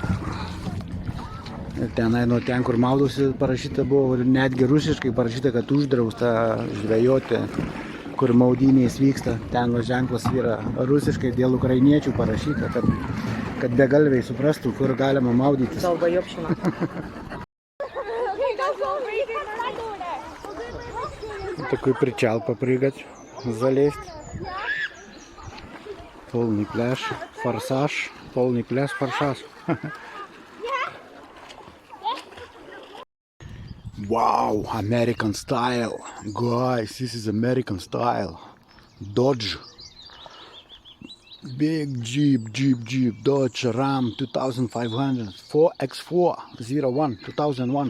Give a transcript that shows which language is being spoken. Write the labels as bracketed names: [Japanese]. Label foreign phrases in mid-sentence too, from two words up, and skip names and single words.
[Lithuanian] Ir tenai, nuo ten, kur maudosi, parašyta buvo, netgi rusiškai parašyta, kad uždrausta žvejoti, kur maudynės vyksta. Ten ženklas yra rusiškai dėl ukrainiečių parašyta, kad begalviai suprastų, kur galima maudytis. [Russian] Такой причал попрыгать, залезть. Полный пляж, форсаж, полный пляж, форсаж. [English] Wow, American style. Guys, this is American style. Dodge. Big Jeep, Dodge Ram 2500, 4X4, 01, 2001.